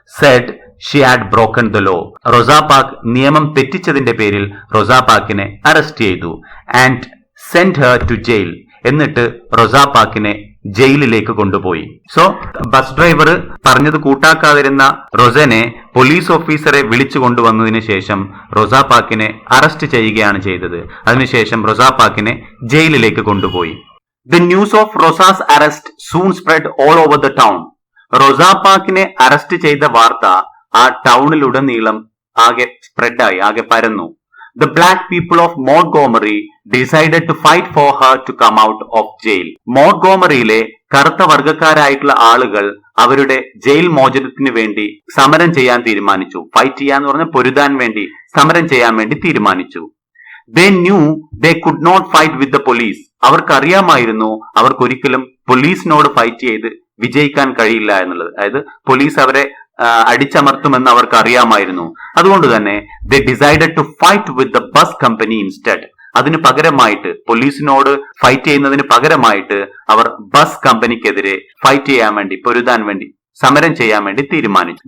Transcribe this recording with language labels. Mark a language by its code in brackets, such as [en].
[en] Said she had broken the law. [ml] റോസാപ്പാക്ക് നിയമം തെറ്റിച്ചതിന്റെ പേരിൽ റോസാപ്പാക്കിനെ arrest ചെയ്തു. [en] And send her to jail. [ml] എന്നിട്ട് റോസാപ്പാക്കിനെ ജയിലിലേക്ക് കൊണ്ടുപോയി. സോ ബസ് ഡ്രൈവർ പറഞ്ഞത് കൂട്ടാക്കാതിരുന്ന റൊസനെ പോലീസ് ഓഫീസറെ വിളിച്ചു കൊണ്ടുവന്നതിന് ശേഷം റോസാപാക്കിനെ അറസ്റ്റ് ചെയ്യുകയാണ് ചെയ്തത്. അതിനുശേഷം റോസാപാക്കിനെ ജയിലിലേക്ക് കൊണ്ടുപോയി. [en] The news of Rosa's arrest soon spread all over the town. [ml] റോസാപാക്കിനെ arrest ചെയ്ത വാർത്ത ആ ടൗണിലുടനീളം ആകെ സ്പ്രെഡായി, ആകെ പരന്നു. [en] The black people of Montgomery decided to fight for her to come out of jail. [ml] മോൺട്ഗോമറിയിലെ കറുത്ത വർഗക്കാരായിട്ടുള്ള ആളുകൾ അവരുടെ ജയിൽ മോചനത്തിന് വേണ്ടി സമരം ചെയ്യാൻ തീരുമാനിച്ചു. ഫൈറ്റ് ചെയ്യാന്ന് പറഞ്ഞ പൊരുതാൻ വേണ്ടി, സമരം ചെയ്യാൻ വേണ്ടി തീരുമാനിച്ചു. [en] They knew they could not fight with the police. [ml] അവർക്കറിയാമായിരുന്നു അവർക്കൊരിക്കലും പോലീസിനോട് ഫൈറ്റ് ചെയ്ത് വിജയിക്കാൻ കഴിയില്ല എന്നുള്ളത്. അതായത് പോലീസ് അവരെ അടിച്ചമർത്തുമെന്ന് അവർക്ക് അറിയാമായിരുന്നു. അതുകൊണ്ട് തന്നെ [en] they decided to fight with the bus company instead. [ml] അതിന് പകരമായിട്ട്, പോലീസിനോട് ഫൈറ്റ് ചെയ്യുന്നതിന് പകരമായിട്ട് അവർ ബസ് കമ്പനിക്കെതിരെ ഫൈറ്റ് ചെയ്യാൻ വേണ്ടി, പൊരുതാൻ വേണ്ടി, സമരം ചെയ്യാൻ വേണ്ടി തീരുമാനിച്ചു.